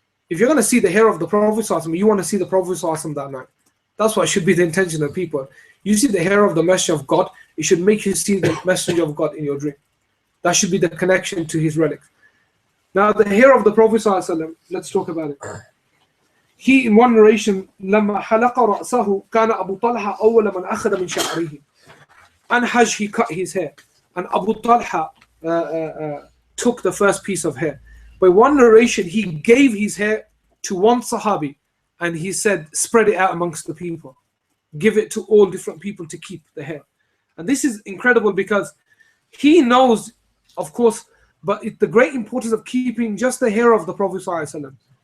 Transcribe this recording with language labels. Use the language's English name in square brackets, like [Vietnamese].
[English] If you're going to see the hair of the Prophet ﷺ, you want to see the Prophet ﷺ that night. That's what should be the intention of people. You see the hair of the Messenger of God, it should make you see the Messenger of God in your dream. That should be the connection to his relics. Now the hair of the Prophet ﷺ, let's talk about it. He, in one narration, [Arabic] لما حلق رأسه كان أبو طلحة أول من أخذ من شعره. [English] On Hajj, he cut his hair, and Abu Talha took the first piece of hair. By one narration, he gave his hair to one Sahabi, and he said, spread it out amongst the people. Give it to all different people to keep the hair. And this is incredible because he knows, of course, but the great importance of keeping just the hair of the Prophet ﷺ.